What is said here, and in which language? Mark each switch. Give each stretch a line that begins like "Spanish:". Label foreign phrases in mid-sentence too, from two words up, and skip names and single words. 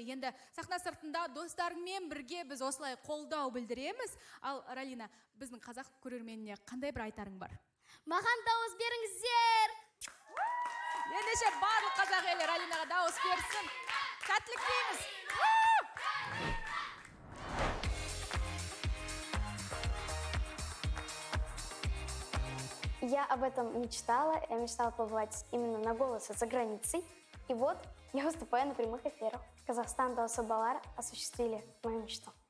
Kazakh: Енді сахна сыртында достарыңмен бірге біз осылай қолдау білдіреміз. Ал Ралина, біздің қазақ көрерменіне қандай бір айтарың бар? Маған дауыс беріңіздер! Ендеше барлық қазақ елі Ралинаға дауыс берсін. Сәттілік тілейміз.
Russian: Я об этом мечтала. Я мечтала побывать именно на «Голосе» за границей. И вот я выступаю на прямых эфирах. Казахстан Дауысы Балар осуществили мою мечту.